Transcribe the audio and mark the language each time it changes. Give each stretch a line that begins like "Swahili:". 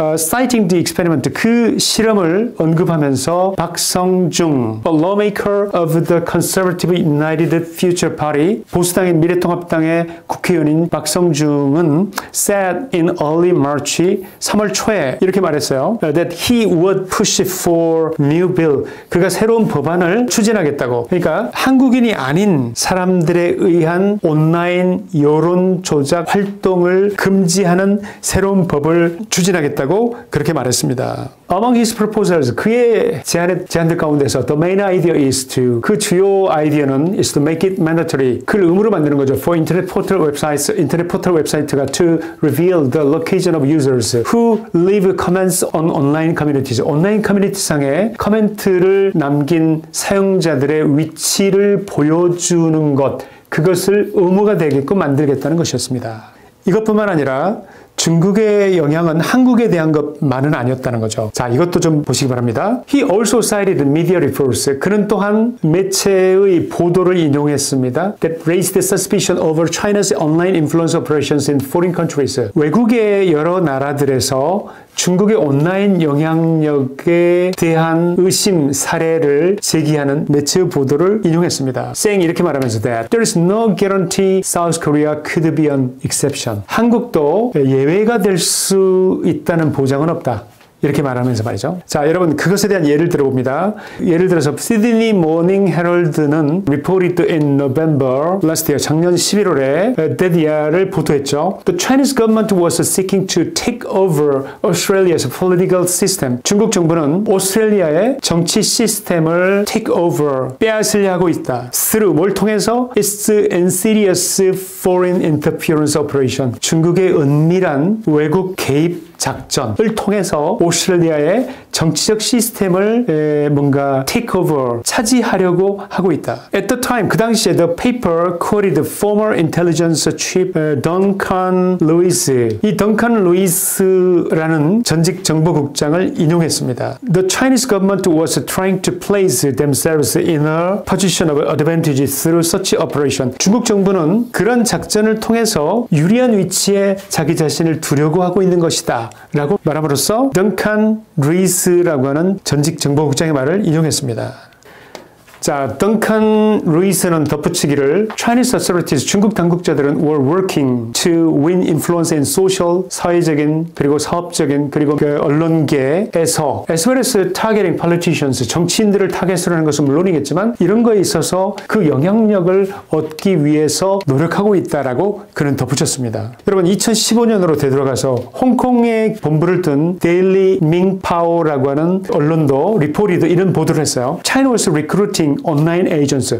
English: Citing the experiment,
Korean: 그 실험을 언급하면서
English: 박성중, a lawmaker of the Conservative United Future Party,
Korean: 보수당의 미래통합당의 국회의원인 박성중은
English: said in early March,
Korean: 3월 초에 이렇게 말했어요.
English: That he would push for new bill.
Korean: 그가 새로운 법안을 추진하겠다고. 그러니까 한국인이 아닌 사람들에 의한 온라인 여론 조작 활동을 금지하는 새로운 법을 추진하겠다고 그렇게 말했습니다.
English: Among his proposals,
Korean: 그의 제안들 가운데서
English: the main idea is to,
Korean: 그 주요 아이디어는
English: is to make it mandatory.
Korean: 그를 의무로 만드는 거죠.
English: For internet portal websites,
Korean: 인터넷 포털 웹사이트가
English: to reveal the location of users who leave comments on online communities.
Korean: 온라인 커뮤니티상에 코멘트를 남긴 사용자들의 위치를 보여주는 것, 그것을 의무가 되게끔 만들겠다는 것이었습니다. 이것뿐만 아니라 중국의 영향은 한국에 대한 것만은 아니었다는 거죠. 자, 이것도 좀 보시기 바랍니다.
English: He also cited media reports.
Korean: 그는 또한 매체의 보도를 인용했습니다.
English: That raised suspicion over China's online influence operations in foreign countries.
Korean: 외국의 여러 나라들에서 중국의 온라인 영향력에 대한 의심 사례를 제기하는 매체의 보도를 인용했습니다.
English: saying
Korean: 이렇게 말하면서
English: that there is no guarantee South Korea could be an exception.
Korean: 한국도 예외가 될 수 있다는 보장은 없다. 이렇게 말하면서 말이죠. 자, 여러분 그것에 대한 예를 들어봅니다. 예를 들어서 Sydney Morning Herald는
English: reported in November last year,
Korean: 작년 11월에 데디아를 보도했죠.
English: The Chinese government was seeking to take over Australia's political system.
Korean: 중국 정부는 오스트레일리아의 정치 시스템을 take over, 빼앗으려 하고 있다. through, 뭘 통해서?
English: Its insidious foreign interference operation.
Korean: 중국의 은밀한 외국 개입 작전을 통해서 오스트레일리아의 정치적 시스템을 뭔가 take over, 차지하려고 하고 있다.
English: At the time,
Korean: 그 당시에
English: the paper quoted former intelligence chief Duncan Lewis.
Korean: 이 던칸 루이스라는 전직 정보국장을 인용했습니다.
English: The Chinese government was trying to place themselves in a position of advantage through such operation.
Korean: 중국 정부는 그런 작전을 통해서 유리한 위치에 자기 자신을 두려고 하고 있는 것이다. 라고 말함으로써 던칸 루이스라고 하는 전직 정보국장의 말을 인용했습니다. 자, 던칸 루이스는 덧붙이기를
English: Chinese authorities,
Korean: 중국 당국자들은
English: were working to win influence in social,
Korean: 사회적인 그리고 사업적인 그리고 그 언론계에서
English: as well as targeting politicians,
Korean: 정치인들을 타겟으로 하는 것은 물론이겠지만 이런 거에 있어서 그 영향력을 얻기 위해서 노력하고 있다라고 그는 덧붙였습니다. 여러분 2015년으로 되돌아가서 홍콩에 본부를 둔 데일리 밍파오라고 하는 언론도 리포리도 이런 보도를 했어요.
English: China was recruiting
Korean: 온라인 에이전트.